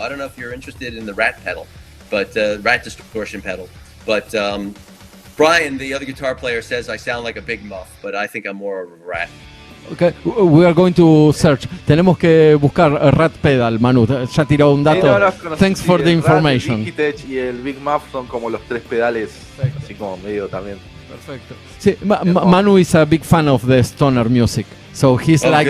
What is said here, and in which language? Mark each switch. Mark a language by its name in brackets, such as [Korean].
[English] I don't know if you're interested in the Rat pedal, but Rat distortion pedal. But Brian, the other guitar player, says I sound like a big muff, but I think I'm more of a Rat. Okay, we are going to search. [Spanish] Tenemos que buscar [English] Rat Pedal, Manu. [Spanish] Ya tiró un dato. [English] Thanks for the information. [Spanish] El Digitech y el Big Muff son como los tres pedales, así como medio también. Perfecto. [English] Sí, Manu is a big fan of the stoner music, so he's like.